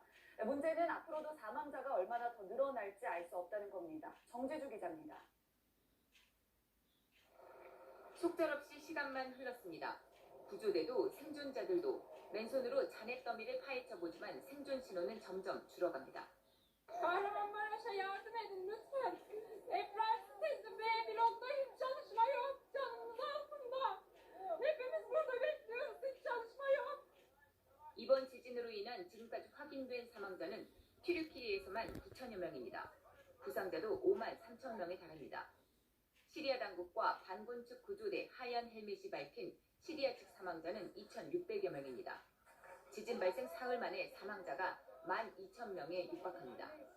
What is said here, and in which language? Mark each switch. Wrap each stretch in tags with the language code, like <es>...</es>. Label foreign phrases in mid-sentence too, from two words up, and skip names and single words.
<ko>문제는 앞으로도 사망자가 얼마나 더 늘어날지 알 수 없다는 겁니다. 정재주 기자입니다. 속절없이 시간만 흘렀습니다. 구조대도 생존자들도 맨손으로 잔해 더미를 파헤쳐보지만 생존 신호는 점점 줄어갑니다.</ko> <tr>Kahramanmaraş'a yardım edin lütfen. Deprem teslim ve blokta hiç çalışma yok. Canımız altında. Hepimiz burada bekliyoruz. Hiç çalışma yok.</tr> <ko>이번 지진으로 인한 지금까지 확인된 사망자는 튀르키예에서만 9,000여 명입니다. 부상자도 53,000명에 달합니다. 시리아 당국과 반군 측 구조대 하얀 헬멧이 밝힌 시리아 측 사망자는 2,600여 명입니다. 지진 발생 사흘 만에 사망자가 12,000명에 육박합니다.</ko>